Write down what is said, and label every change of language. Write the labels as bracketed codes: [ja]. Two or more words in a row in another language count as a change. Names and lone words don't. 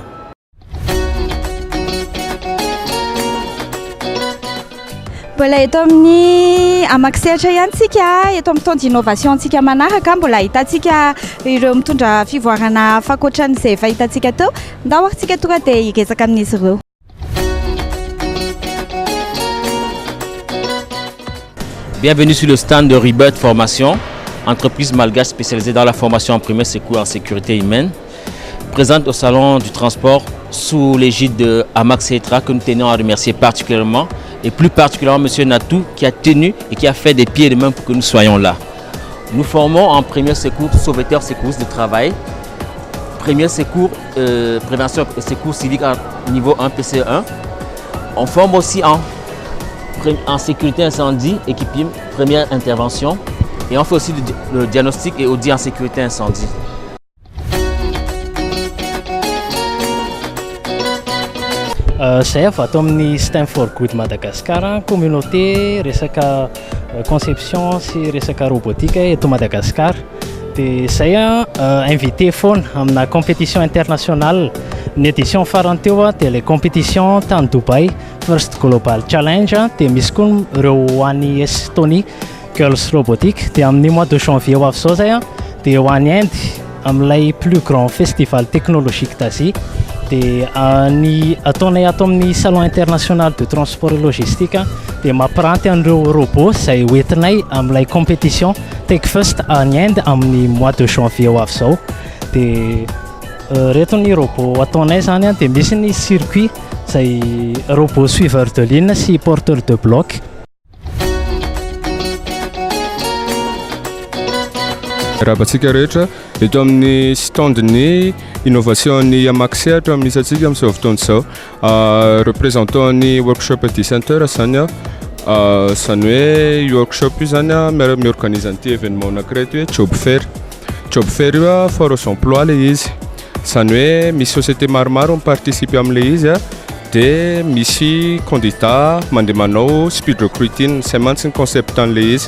[mg] Mbola eto amin'ny amaksehatra ihany tsika, eto amin'ny [fr] temps d'innovation [mg] tsika manaraka, mbola hitantsika ireo mitondra fivoarana fakoatran'izay efa hitantsika teo. Ndao antsika tonga dia hiresaka amin'izy ireo. [fr] Bienvenue sur le stand de Rebirth Formation, entreprise malgache spécialisée dans la formation en premier secours en sécurité humaine, présente au salon du transport sous l'égide de Amax Etra, que nous tenons à remercier particulièrement, et plus particulièrement M. Natou qui a tenu et qui a fait des pieds et des mains pour que nous soyons là. Nous formons en premier secours, sauveteurs secouristes de travail, premier secours, prévention et secours civique à niveau 1 PCE1. On forme aussi en sécurité incendie, équipier, première intervention, et on fait aussi le diagnostic et audit en sécurité incendie. [mg] Zay avy ato amin'ny STEM for Good Madagascar, communauté resaka conception sy resaka robotique eto Madagascar. Dia zay invité foana amina [fr] compétition internationale. [mg] Ny édition farany teo dia le compétition tany Dubai First Global Challenge, dia misy koa ireo any Estonie Girls Robotique. Dia amin'ny [fr] mois de janvier [mg] ho avy zao zay dia ho any Inde amin'ilay [fr] plus grand festival technologique d'Asie. [mg] Dia ny ataonay ato amin'ny [fr] salon international de transport et logistique [mg] dia mampiranty an'ireo robot izay hoentinay amin'ilay compétition Take First any Inde amin'ny [fr] mois de janvier [mg] ho avy zao. Dia reto ny robot ataonay zany dia misy ny circuit izay [fr] robot suiveur de ligne [mg] sy [fr] porteur de bloc. [mg] Rahabatsika rehetra eto amin'ny standny innovation ny Amax Etra misy atsika amin'izao fotoana izao. Représentant ny workshop ity center zany zany hoe workshop io zany miorganise an'ity événement anankiray hoe [en] job fair. Job fair [mg] io foros emploi le izy. Zany hoe misy société maromaro miparticipe amin'le izy dia misy candidat mandeha manao [en] speed recruiting, [mg] izay mantsy ny concept an'le izy.